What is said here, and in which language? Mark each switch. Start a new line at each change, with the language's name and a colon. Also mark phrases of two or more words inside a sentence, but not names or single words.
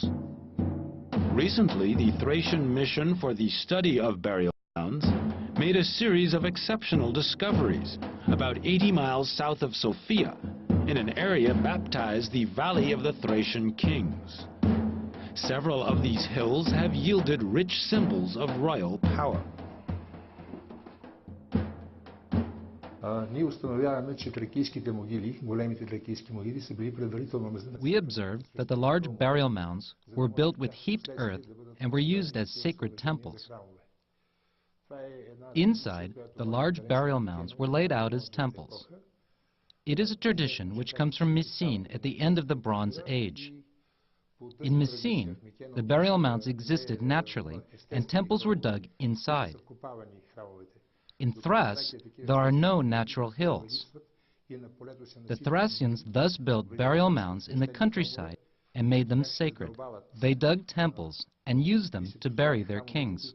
English: Recently, the Thracian Mission for the Study of Burial Mounds made a series of exceptional discoveries about 80 miles south of Sofia, in an area baptized the Valley of the Thracian Kings. Several of these hills have yielded rich symbols of royal power.
Bulgarian: Ние установяваме, че тракийските могили, големите тракийски могили, са били предварително назначени.
English: We observed that the large burial mounds were built with heaped earth and were used as sacred temples. Inside, the large burial mounds were laid out as temples. It is a tradition which comes from Messene at the end of the Bronze Age. In Messene, the burial mounds existed naturally, and temples were dug inside. In Thrace, there are no natural hills. The Thracians thus built burial mounds in the countryside and made them sacred. They dug temples and used them to bury their kings.